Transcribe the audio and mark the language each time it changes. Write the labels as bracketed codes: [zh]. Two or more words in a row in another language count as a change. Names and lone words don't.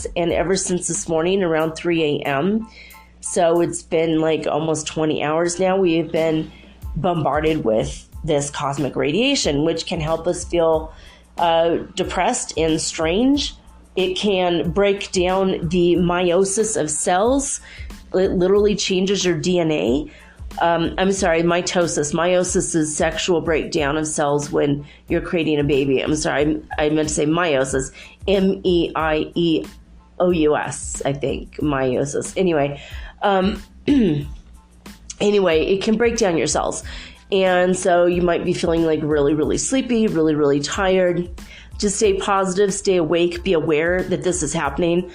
[en] And ever since this morning around 3 a.m., so it's been like almost 20 hours now, we have been bombarded with this cosmic radiation, which can help us feel depressed and strange. It can break down the meiosis of cells. It literally changes your DNA. I'm sorry, mitosis. Meiosis is sexual breakdown of cells when you're creating a baby. I'm sorry, I meant to say meiosis. M-E-I-E-O-U-S, I think, meiosis. Anyway, it can break down your cells. And so you might be feeling like really, really sleepy, really, really tired. Just stay positive, stay awake, be aware that this is happening.